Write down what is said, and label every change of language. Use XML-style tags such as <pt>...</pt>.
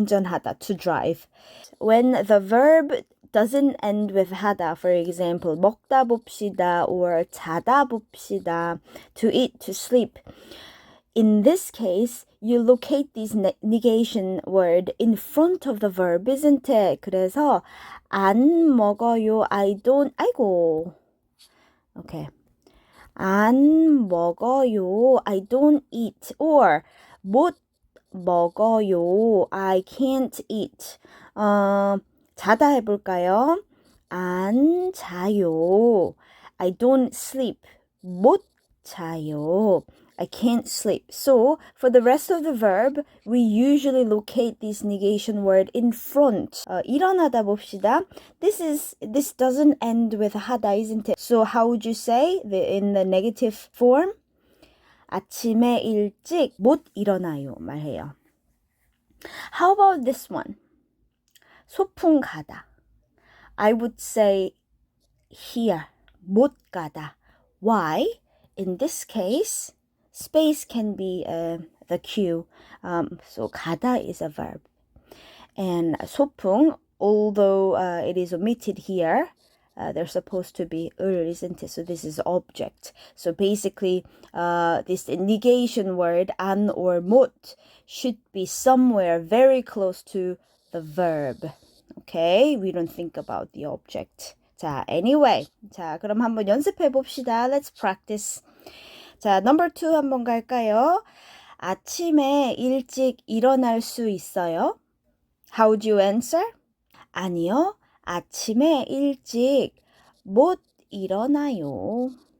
<ko>운전하다,</ko> <en>to drive. When the verb doesn't end with 하다, for example,</en> <ko>먹다 봅시다</ko> <en>or</en> <ko>자다 봅시다,</ko> <en>to eat, to sleep. In this case, you locate this negation word in front of the verb, isn't it?</en> <ko>그래서 안 먹어요,</ko> <en>I don't,</en> <ko>아이고.</ko> <en>Okay.</en> <ko>안 먹어요,</ko> <en>I don't eat. Or</en> <ko>못 먹어요,</ko> <en>I can't eat.</en> <ko>자다 해볼까요? 안 자요,</ko> <en>I don't sleep.</en> <ko>못 자요,</ko> <en>I can't sleep. So, for the rest of the verb, we usually locate this negation word in front.</en> <ko>일어나다 봅시다.</ko> <en>This doesn't end with 하다, isn't it? So, how would you say in the negative form?</en> <ko>아침에 일찍 못 일어나요 말해요.</ko> <en>How about this one?</en> <ko>소풍 가다.</ko> <en>I would say here,</en> <ko>못 가다.</ko> <en>Why? In this case, space can be the cue. So 가다 is a verb. And 소풍, although it is omitted here, they're supposed to be 을, isn't it? So this is object. So basically, this negation word 안 or 못 should be somewhere very close to the verb. Okay? We don't think about the object. 자, anyway.</en> <ko>자, 그럼 한번 연습해 봅시다.</ko> <en>Let's practice.</en> <ko>자, number 2 한번 갈까요? 아침에 일찍 일어날 수 있어요?</ko> <en>How would you answer?</en> <ko>아니요. 아침에 일찍 못 일어나요.</ko>